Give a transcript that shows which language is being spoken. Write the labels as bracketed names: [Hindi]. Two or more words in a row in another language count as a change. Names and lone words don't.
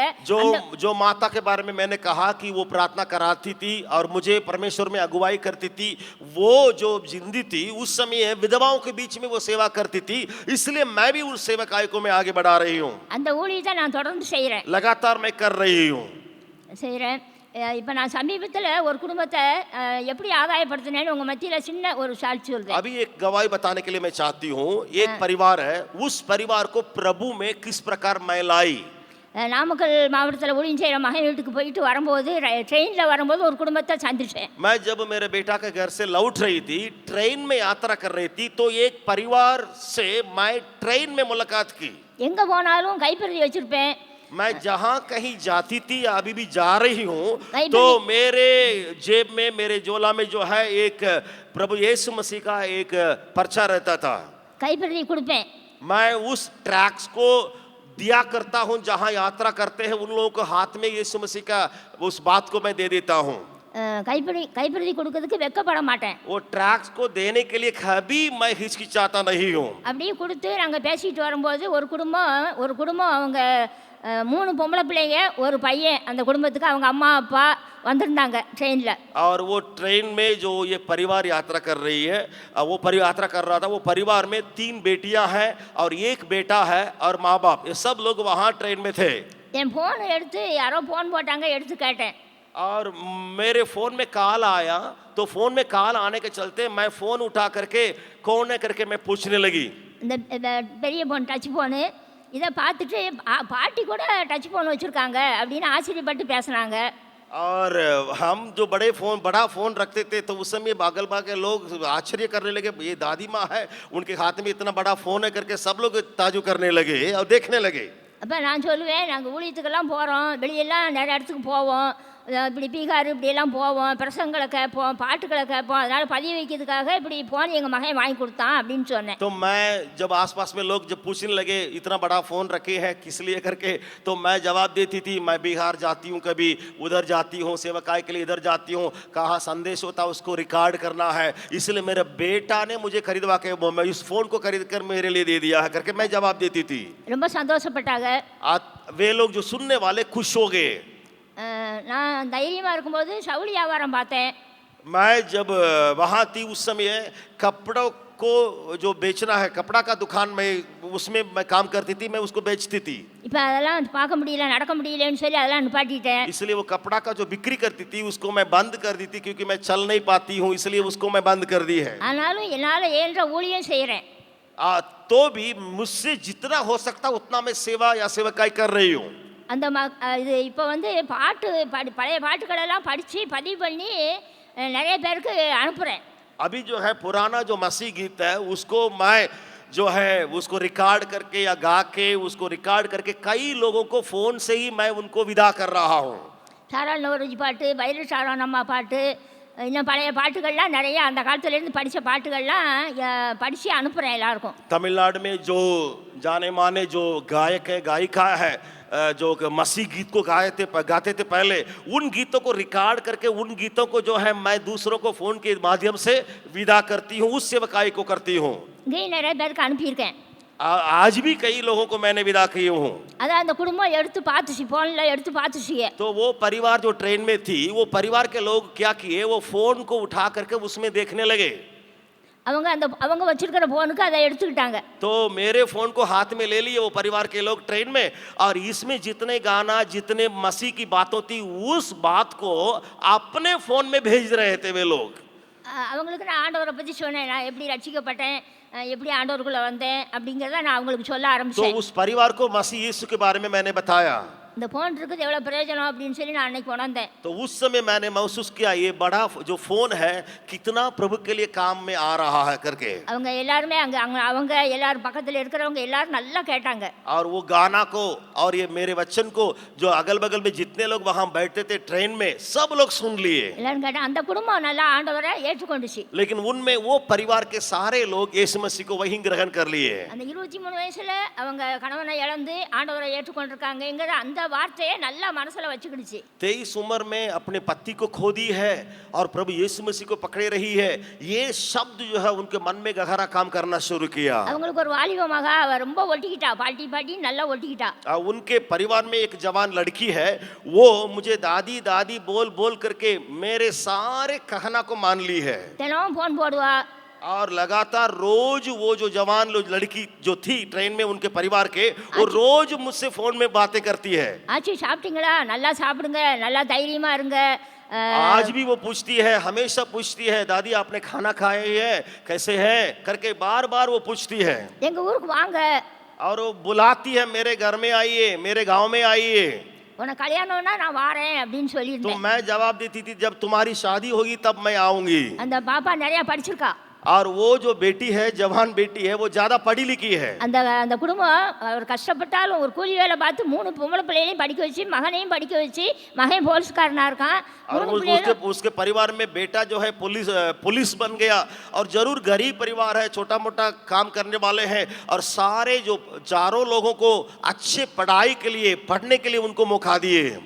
[Hindi] जो माता के बारे में मैंने कहा कि वो प्रार्थना कराती थी और मुझे परमेश्वर में अगुवाई करती थी, वो जो जिंदी थी उस समय विधवाओं के बीच में वो सेवा करती थी, इसलिए मैं भी उस सेवकाई को मैं आगे बढ़ा रही हूँ। [Tamil] அந்த ஊழியத்தை நான் தொடர்ந்து செய்கிறேன். [Hindi] लगातार मैं कर रही हूँ। [Tamil] செய்கிறேன். இப்போ நான் சமீபத்தில் ஒரு குடும்பத்தை எப்படி ஆதாயப்படுத்தினேன்னு உங்கள் மத்தியில் சின்ன ஒரு சாட்சி சொல்றேன். [Hindi] अभी एक गवाही बताने के लिए मैं चाहती हूँ। एक परिवार है, उस परिवार को प्रभु में किस प्रकार मैं लाई। [Tamil] நாமக்கல் மாவட்டத்தில் ஊழியம் செய்கிற மகன் வீட்டுக்கு போயிட்டு வரும்போது ட்ரெயினில் வரும்போது ஒரு குடும்பத்தை சந்திச்சேன். [Hindi] मैं जब मेरे बेटा के घर से लौट रही थी, ट्रेन में यात्रा कर रही थी, तो एक परिवार से मैं ट्रेन में मुलाकात की। [Tamil] எங்கே போனாலும் கைப்பிரதி வச்சுருப்பேன். [Hindi] मैं जहाँ कहीं जाती थी या अभी भी जा रही हूँ तो मेरे जेब में, मेरे झोला में जो है एक प्रभु यीशु मसीह का एक पर्चा रहता था। [Tamil] கைப்பிரதி கொடுப்பேன். [Hindi] मैं उस ट्रैक्स को दिया करता हूँ, जहाँ यात्रा करते हैं उन लोगों को हाथ में यीशु मसीह का उस बात को मैं दे देता हूँ। [Tamil] கைப்பிரதி கொடுக்கிறதுக்கு வெக்கப்பட மாட்டேன். [Hindi] वो ट्रैक्स को देने के लिए कभी मैं हिचकिचाता नहीं हूँ। [Tamil] அப்படியே கொடுத்து நாங்கள் பேசிட்டு வரும்போது ஒரு குடும்பம் அவங்க 3 பொம்பளை பிள்ளைங்க ஒரு பையன், அந்த குடும்பத்துக்கு அவங்க அம்மா அப்பா வந்திருந்தாங்க ட்ரெயினில். [Hindi] और वो ट्रेन में जो ये परिवार यात्रा कर रही है, वो परिवार यात्रा कर रहा था, वो परिवार में 3 बेटियां हैं और 1 बेटा है और माँ बाप, ये सब लोग वहाँ ट्रेन में थे। [Tamil] என் ஃபோன் எடுத்து யாரோ ஃபோன் போட்டாங்க, எடுத்து கேட்டேன். [Hindi] और मेरे फोन में कॉल आया, तो फोन में कॉल आने के चलते मैं फोन उठा करके कौन है करके मैं पूछने लगी। [Tamil] இந்த பெரிய ஃபோன் [English] touch phone, [Tamil] இதை பார்த்துட்டு பாட்டி கூட [English] touch phone [Tamil] வச்சுருக்காங்க அப்படின்னு ஆச்சரியப்பட்டு பேசுனாங்க. [Hindi] और हम जो बड़ा फोन रखते थे तो उस समय बागल के लोग आश्चर्य करने लगे, ये दादी माँ है उनके हाथ में इतना बड़ा फोन है करके सब लोग ताजु करने लगे और देखने लगे। [Tamil] அப்போ நான் சொல்லுவேன், நாங்கள் ஊழியத்துக்கெல்லாம் போகிறோம், வெளியெல்லாம் நிறைய இடத்துக்கு போவோம், இப்படி பீகார் இப்படியெல்லாம் போவோம், பிரசங்களை கேட்போம், பாட்டுக்களை கேட்போம். அதனால் பதிவு வைக்கிறதுக்காக இப்படி ஃபோன் எங்கள் மகன் வாங்கி கொடுத்தான் அப்படின்னு சொன்னேன். [Hindi] तो मैं जब आसपास में लोग जब पूछने लगे इतना बड़ा फोन रखे हैं किस लिए करके, तो मैं जवाब देती थी मैं बिहार जाती हूँ, कभी उधर जाती हूँ, सेवकाई के लिए इधर जाती हूँ, कहाँ संदेश होता है उसको रिकॉर्ड करना है, इसलिए मेरे बेटा ने मुझे खरीदवा के मैं इस फोन को खरीद कर मेरे लिए दे दिया है करके मैं जवाब देती थी। [Tamil] ரொம்ப சந்தோஷப்பட்டாங்க. [Hindi] वे लोग जो सुनने वाले खुश हो गए। [Tamil] நான் தைரியமாக இருக்கும்போது சவுளி வியாபாரம் பார்த்தேன். [Hindi] मैं जब वहाँ थी उस समय कपड़ों को जो बेचना है, कपड़ा का दुकान में उसमें मैं काम करती थी, मैं उसको बेचती थी। [Tamil] இப்போ அதெல்லாம் பார்க்க முடியல, நடக்க முடியலன்னு சொல்லி அதெல்லாம் நிப்பாட்டிட்டேன். [Hindi] इसलिए वो कपड़ा का जो बिक्री करती थी उसको मैं बंद कर दी थी, क्योंकि मैं चल नहीं पाती हूँ, इसलिए उसको मैं बंद कर दी है। [Tamil] ஆனாலும் என்னால் ஏன்ற ஊழியம் செய்கிறேன். [Hindi] तो भी मुझसे जितना हो सकता उतना मैं सेवा या सेवकाई कर रही हूँ। [Tamil] அந்த இது இப்போ வந்து பாட்டு பழைய பாட்டுகளெல்லாம் படித்து பதிவு பண்ணி நிறைய பேருக்கு அனுப்புகிறேன். [Hindi] अभी जो है पुराना जो मसीह गीत है उसको मैं जो है उसको रिकॉर्ड करके या गा के उसको रिकॉर्ड करके कई लोगों को फोन से ही मैं उनको विदा कर रहा हूँ। [Tamil] சாராள் நவரோஜி பாட்டு, பைரவ சாரான் அம்மா பாட்டு, இன்னும் பழைய பாட்டுகள்லாம் நிறைய அந்த காலத்துலேருந்து படித்த பாட்டுகள்லாம் படித்து அனுப்புகிறேன் எல்லாருக்கும். [Hindi] तमिलनाडु में जो जाने माने जो गायक है गायिका है जो मसीह गीत को गाते थे पहले, उन गीतों को रिकॉर्ड करके उन गीतों को जो है मैं दूसरों को फोन के माध्यम से विदा करती हूँ, उस सेवकाई को करती हूँ। [Tamil] இங்கேயும் நிறைய பேருக்கு அனுப்பியிருக்கேன். [Hindi] आज भी कई लोगों को मैंने विदा की हूँ। [Tamil] அதான் அந்த குடும்பம் எடுத்து பார்த்துச்சு, ஃபோனில் எடுத்து பார்த்துச்சு. [Hindi] तो वो परिवार जो ट्रेन में थी, वो परिवार के लोग क्या किए, वो फोन को उठा करके उसमें देखने लगे। [Tamil] அவங்க வச்சிருக்கிற ஃபோனுக்கு அதை எடுத்துக்கிட்டாங்க. [Hindi] तो मेरे फोन को हाथ में ले लिए वो परिवार के लोग ट्रेन में, और इसमें जितने गाना जितने मसीह की बातों थी उस बात को अपने फोन में भेज रहे थे वे लोग। [Tamil] அவங்களுக்கு நான் ஆண்டவரை பற்றி சொன்னேன், நான் எப்படி ரட்சிக்கப்பட்டேன், எப்படி ஆண்டவருக்குள்ளே வந்தேன் அப்படிங்கிறத நான் அவங்களுக்கு சொல்ல ஆரம்பிச்சேன். [Hindi] तो उस परिवार को मसीह यीशु के बारे में मैंने बताया। [Tamil] இந்த ஃபோன் இருக்குது எவ்வளோ பிரயோஜனம் அப்படின்னு சொல்லி நான் அன்னைக்கு உணர்ந்தேன். [Hindi] तो उस समय मैंने महसूस किया ये बड़ा जो फोन है कितना प्रभु के लिए काम में आ रहा है करके। [Tamil] அவங்க எல்லாருமே அவங்க எல்லாரும் பக்கத்தில் இருக்கிறவங்க எல்லாரும் நல்லா கேட்டாங்க. [Hindi] और वो गाना को और ये मेरे वचन को जो अगल बगल में जितने लोग वहां बैठते थे ट्रेन में सब लोग सुन लिए। [Tamil] எல்லாரும் கேட்டாங்க. அந்த குடும்பம் நல்லா ஆண்டவரை ஏற்றுக்கொண்டுச்சு. [Hindi] लेकिन उनमें वो परिवार के सारे लोग यीशु मसीह को वहीं ग्रहण कर लिए। [Tamil] அந்த 23 வயசுல அவங்க கணவனை இழந்து ஆண்டவரை ஏற்றுக்கொண்டிருக்காங்கங்கிற அந்த வார்த்தையை நல்லா மனசுல வச்சுக்கிடுச்சு. [Hindi] 23 उम्र में अपने पति को खो दी है और प्रभु यीशु मसीह को पकड़े रही है, ये शब्द जो है उनके मन में गहरा काम करना शुरू किया। [Tamil] அவங்களுக்கு ஒரு வாலிப மகா, அவ ரொம்ப ஒட்டிக்கிட்டா, பாட்டி நல்லா ஒட்டிக்கிட்டா. [Hindi] उनके परिवार में एक जवान लड़की है, वो मुझे दादी दादी बोल बोल करके मेरे सारे कहना को मान ली है। [Tamil] தினமும் ஃபோன் போடுவா. [Hindi] और लगातार रोज वो जो जवान लड़की जो थी ट्रेन में उनके परिवार के, वो रोज मुझसे फोन में बातें करती है। [Tamil] ஆச்சி சாப்பிட்டீங்களா, நல்லா சாப்பிடுங்க, நல்லா தைரியமா இருங்க. [Hindi] आज भी वो पूछती है, हमेशा पूछती है दादी आपने खाना खाए है, कैसे है करके बार बार वो पूछती है। [Tamil] எங்க ஊருக்கு வாங்க, [Hindi] और वो बुलाती है मेरे घर में आइए, मेरे गांव में आइए। [Tamil] உனக்கு கல்யாணம்னா நான் வாரேன் அப்படின்னு [Hindi] तो [Tamil] சொல்லியிருந்தேன். [Hindi] मैं जवाब देती थी जब तुम्हारी शादी होगी तब मैं आऊंगी। [Tamil] அந்த பாப்பா நிறைய படிச்சிருக்கா. [Hindi] और वो जो बेटी है जवान बेटी है वो ज्यादा पढ़ी लिखी है। [Tamil] அந்த குடும்பம் அவர் கஷ்டப்பட்டாலும் ஒரு கூலி வேலை பார்த்து 3 பொம்பளை பிள்ளைகளையும் படிக்க வச்சு, மகனையும் படிக்க வச்சு, மகன் போலீஸ்காரனா இருக்கான். [Hindi] उसके परिवार में बेटा जो है पुलिस बन गया, और जरूर गरीब परिवार है, छोटा मोटा काम करने वाले हैं, और सारे जो चारों लोगों को अच्छे पढ़ाई के लिए पढ़ने के लिए उनको मौका दिए।